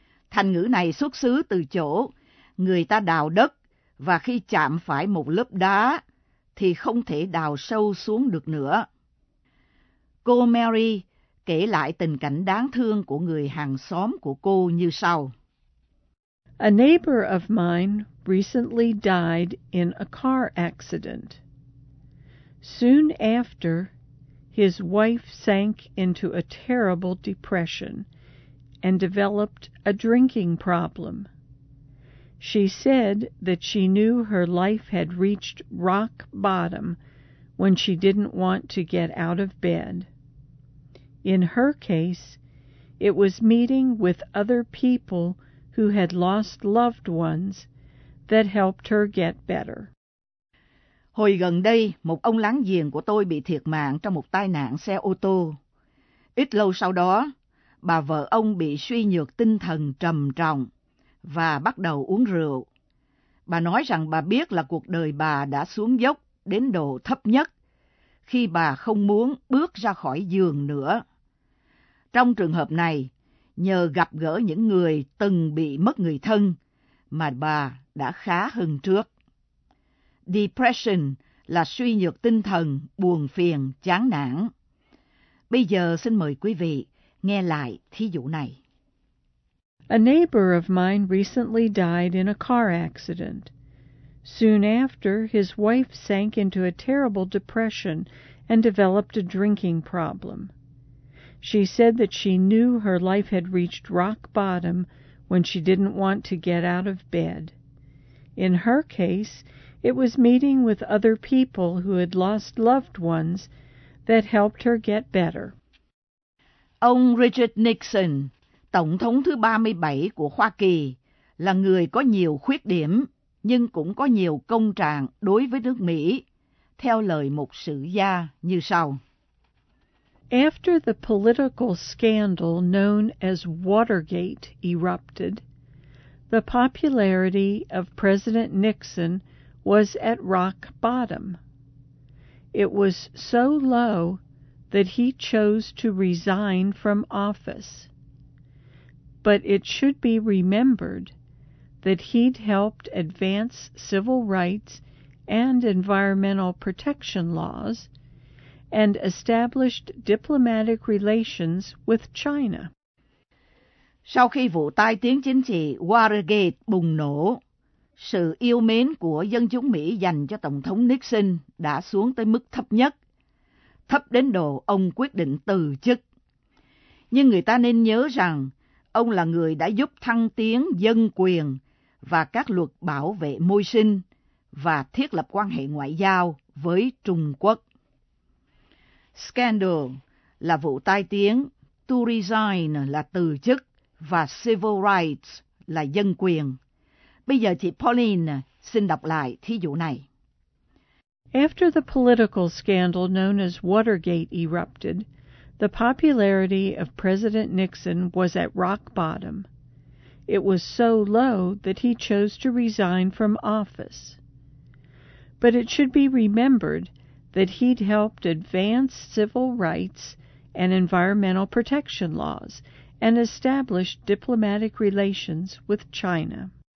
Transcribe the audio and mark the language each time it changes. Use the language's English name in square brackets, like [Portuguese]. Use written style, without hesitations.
[Vietnamese] Thành ngữ này xuất xứ từ chỗ người ta đào đất và khi chạm phải một lớp đá thì không thể đào sâu xuống được nữa. Cô Mary kể lại tình cảnh đáng thương của người hàng xóm của cô như sau. [English] A neighbor of mine recently died in a car accident. Soon after, his wife sank into a terrible depression and developed a drinking problem. She said that she knew her life had reached rock bottom when she didn't want to get out of bed. In her case, it was meeting with other people who had lost loved ones that helped her get better. [Vietnamese] Hồi gần đây, một ông láng giềng của tôi bị thiệt mạng trong một tai nạn xe ô tô. Ít lâu sau đó, bà vợ ông bị suy nhược tinh thần trầm trọng và bắt đầu uống rượu. Bà nói rằng bà biết là cuộc đời bà đã xuống dốc đến độ thấp nhất khi bà không muốn bước ra khỏi giường nữa. Trong trường hợp này, nhờ gặp gỡ những người từng bị mất người thân, mà bà đã khá hơn trước. Depression là suy nhược tinh thần, buồn phiền, chán nản. Bây giờ xin mời quý vị nghe lại thí dụ này. [English] A neighbor of mine recently died in a car accident. Soon after, his wife sank into a terrible depression and developed a drinking problem. She said that she knew her life had reached rock bottom when she didn't want to get out of bed. In her case, it was meeting with other people who had lost loved ones that helped her get better. [Vietnamese] Ông Richard Nixon, Tổng thống thứ 37 của Hoa Kỳ, là người có nhiều khuyết điểm nhưng cũng có nhiều công trạng đối với nước Mỹ, theo lời một sử gia như sau. [English] After the political scandal known as Watergate erupted, the popularity of President Nixon was at rock bottom. It was so low that he chose to resign from office. But it should be remembered that he'd helped advance civil rights and environmental protection laws and established diplomatic relations with China. [Vietnamese] Sau khi vụ tai tiếng chính trị Watergate bùng nổ, sự yêu mến của dân chúng Mỹ dành cho Tổng thống Nixon đã xuống tới mức thấp nhất, thấp đến độ ông quyết định từ chức. Nhưng người ta nên nhớ rằng, ông là người đã giúp thăng tiến dân quyền và các luật bảo vệ môi sinh và thiết lập quan hệ ngoại giao với Trung Quốc. Scandal là vụ tai tiếng, to resign là từ chức và civil rights là dân quyền. Bây giờ chị Pauline xin đọc lại thí dụ này. [English] After the political scandal known as Watergate erupted, the popularity of President Nixon was at rock bottom. It was so low that he chose to resign from office. But it should be remembered that he'd helped advance civil rights and environmental protection laws and established diplomatic relations with China.